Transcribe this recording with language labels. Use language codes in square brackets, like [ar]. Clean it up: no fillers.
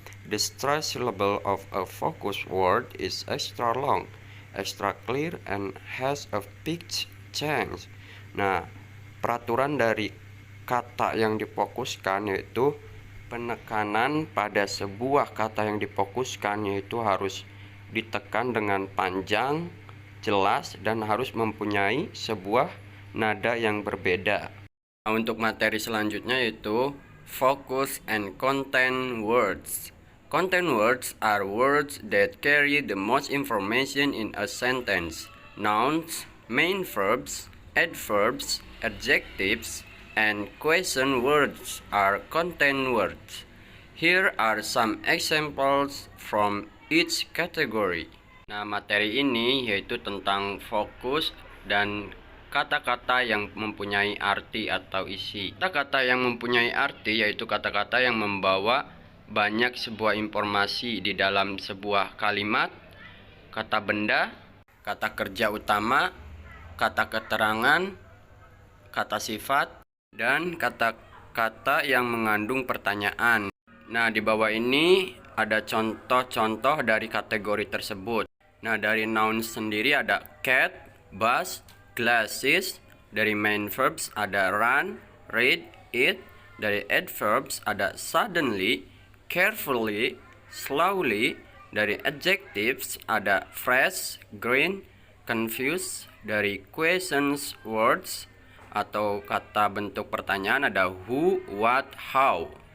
[en] The stress syllable of a focus word is extra long, extra clear, and has a pitch change. [id] Nah, peraturan dari kata yang difokuskan yaitu penekanan pada sebuah kata yang difokuskan yaitu harus ditekan dengan panjang, jelas, dan harus mempunyai sebuah nada yang berbeda. Nah, untuk materi selanjutnya yaitu [en] focus and content words. Content words are words that carry the most information in a sentence. Nouns, main verbs, adverbs, adjectives, and question words are content words. Here are some examples from each category. [id] Nah, materi ini yaitu tentang fokus dan kata-kata yang mempunyai arti atau isi. Kata-kata yang mempunyai arti yaitu kata-kata yang membawa banyak sebuah informasi di dalam sebuah kalimat, kata benda, kata kerja utama, kata keterangan, kata sifat, dan kata-kata yang mengandung pertanyaan. Nah, di bawah ini ada contoh-contoh dari kategori tersebut. Nah, dari noun sendiri ada cat, bus, glasses. Dari main verbs ada run, read, eat. Dari adverbs ada suddenly, carefully, slowly. Dari adjectives ada fresh, green, confused. Dari questions words atau kata bentuk pertanyaan ada who, what, how.